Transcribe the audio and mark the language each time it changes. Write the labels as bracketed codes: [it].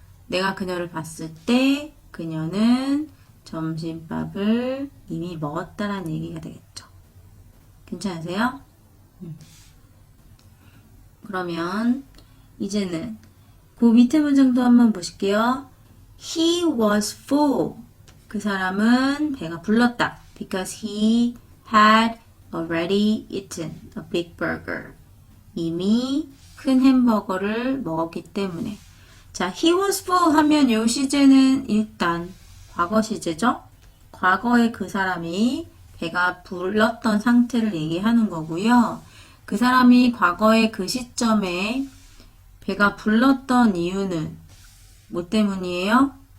[ko] 내가 그녀를 봤을 때 그녀는 점심밥을 이미 먹었다라는 얘기가 되겠죠. 괜찮으세요? 그러면 이제는 그 밑에 문장도 한번 보실게요. [en] He was full. 그 사람은 배가 불렀다. Because he had already eaten a big burger. [ko] 이미 큰 햄버거를 먹었기 때문에. 자, he was full 하면 요 시제는 일단 과거 시제죠? 과거에 그 사람이 배가 불렀던 상태를 얘기하는 거고요. 그 사람이 과거의 그 시점에 배가 불렀던 이유는 뭐 때문이에요?